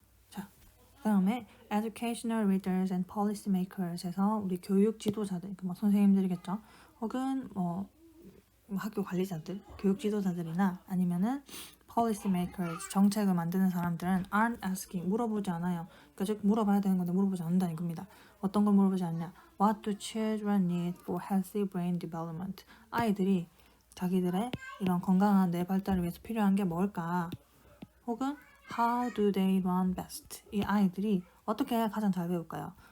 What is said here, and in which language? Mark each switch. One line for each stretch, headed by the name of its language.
Korean: 자, 그다음에
English: educational leaders and policy makers
Korean: 에서 우리 교육 지도자들, 뭐 선생님들이겠죠? 혹은 뭐 학교 관리자들, 교육 지도자들이나 아니면은 policy makers, 정책을 만드는 사람들은
English: aren't asking,
Korean: 물어보지 않아요. 그러니까 즉 물어봐야 되는 건데 물어보지 않는다는 겁니다. 어떤 걸 물어보지 않냐?
English: What do children need for healthy brain development?
Korean: 아이들이 자기들의 이런 건강한 뇌 발달을 위해서 필요한 게 뭘까? 혹은
English: how do they learn best?
Korean: 이 아이들이 어떻게 해야 가장 잘 배울까요?